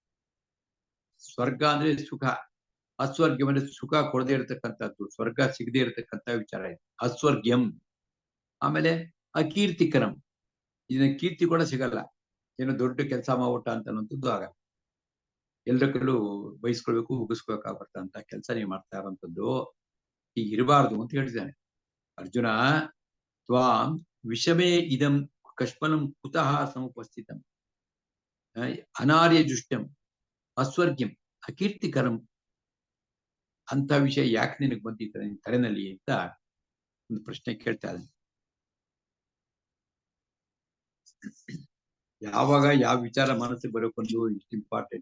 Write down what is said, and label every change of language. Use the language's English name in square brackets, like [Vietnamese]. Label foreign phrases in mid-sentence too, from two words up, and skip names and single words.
[Kannada] ಸ್ವರ್ಗ ಅಂದ್ರೆ ಸುಖ, ಅಸ್ವರ್ಗ್ಯಂ ಅಂದ್ರೆ ಸುಖ ಕೊಡದೇ ಇರತಕ್ಕಂಥದ್ದು, ಸ್ವರ್ಗ ಸಿಗದೆ ಇರತಕ್ಕಂಥ ವಿಚಾರ ಇದೆ ಅಸ್ವರ್ಗ್ಯಂ. ಆಮೇಲೆ ಅಕೀರ್ತಿಕರಂ, ಇದನ್ನ ಕೀರ್ತಿ ಕೂಡ ಸಿಗಲ್ಲ. ಏನೋ ದೊಡ್ಡ ಕೆಲಸ ಮಾಡ್ಬಿಟ್ಟ ಅಂತ ಅನ್ನೋಂಥದ್ದು ಆಗಲ್ಲ. ಎಲ್ಲರ ಕೈಲೂ ಬಯಸ್ಕೊಳ್ಬೇಕು, ಉಗಿಸ್ಕೊಳ್ಬೇಕಾಗ್ಬರ್ತಂತ ಕೆಲಸ ನೀವು ಮಾಡ್ತಾ ಇರೋಂಥದ್ದು ಈಗ ಇರಬಾರ್ದು ಅಂತ ಹೇಳಿದ್ದಾನೆ. [Sanskrit] ಅರ್ಜುನ, ತ್ವಾಂ ವಿಷಮೇ ಇದಂ ಕಷ್ಪಲಂ ಕುತಃ ಸಮುಪಸ್ಥಿತಂ ಅನಾರ್ಯ ಜುಷ್ಟಂ ಅಸ್ವರ್ಗ್ಯಂ ಅಕೀರ್ತಿಕರಂ. [Kannada] ಅಂತ ವಿಷಯ ಯಾಕೆ ನಿನಗೆ ಬಂದಿದ್ದಾರೆ ನಿನ್ ತಲೆನಲ್ಲಿ ಅಂತ ಒಂದು ಪ್ರಶ್ನೆ ಕೇಳ್ತಾ ಇದ್ದಾನೆ. ಯಾವಾಗ ಯಾವ ವಿಚಾರ ಮನಸ್ಸಿಗೆ ಬರೋಕೊಂದು ಇಷ್ಟು ಇಂಪಾರ್ಟೆಂಟ್.